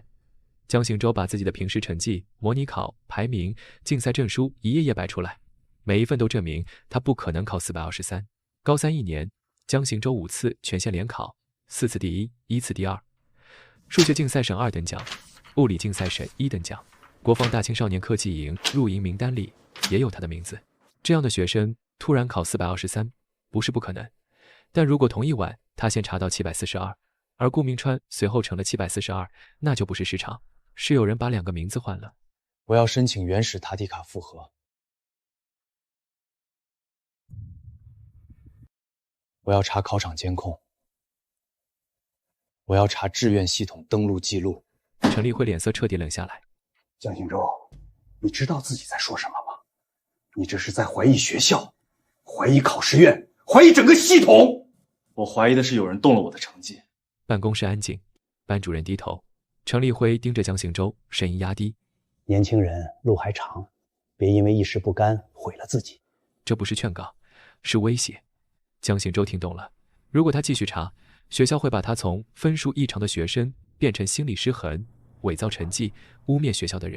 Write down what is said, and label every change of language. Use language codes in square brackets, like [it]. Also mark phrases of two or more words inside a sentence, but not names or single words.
[zh] 江行舟把自己的平時成績、模擬考、排名、競賽證書一頁頁擺出來，每一份都證明他不可能考423。高31年，江行舟5次全縣聯考，4次第一，1次第二。數學競賽省2等獎，物理競賽省1等獎。國防大青少年科技營入營名單裡也有他的名字。這樣的學生突然考423，不是不可能。但如果同一晚他先查到742，而顧銘川隨後成了742，那就不是失常，是有人把2個名字換了。我要申請原始塔蒂卡复核。我要查考场监控。我要查志愿系统登录记录。程立辉脸色彻底冷下来。江行舟，你知道自己在说什么吗？你这是在怀疑学校，怀疑考试院，怀疑整个系统。我懷疑的是有人動了我的成績。辦公室安靜，班主任低頭，程立輝盯着江行舟，聲音壓低： 年輕人路還長，別因為一時不甘毀了自己。這不是勸告，是威脅。江行舟聽懂了，如果他繼續查，學校會把他從分數異常的學生變成心理失衡、偽造成績、污蔑學校的人。